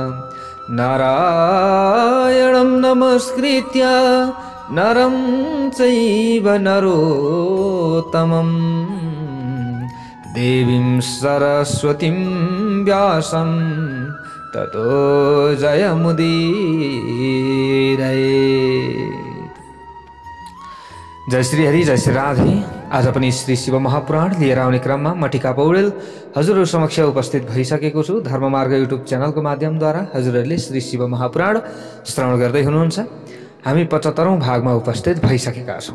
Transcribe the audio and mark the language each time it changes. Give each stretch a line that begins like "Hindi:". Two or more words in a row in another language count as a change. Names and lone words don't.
Sanskrit: नारायणं नमस्कृत्य नरं चैव नरोत्तमं देवीं सरस्वतीं व्यासं ततो जयमुदीरये।
Nepali: जय श्री हरि, जय श्री राधे। आज पनि श्री शिव महापुराण लिएर आउने क्रममा म टिका पौडेल हजुरहरु समक्ष उपस्थित भइसकेको छु। धर्ममार्ग युट्युब च्यानलको माध्यमद्वारा हजुरहरूले श्री शिव महापुराण श्रवण गर्दै हुनुहुन्छ। हामी 75औं भागमा उपस्थित भइसकेका छौं।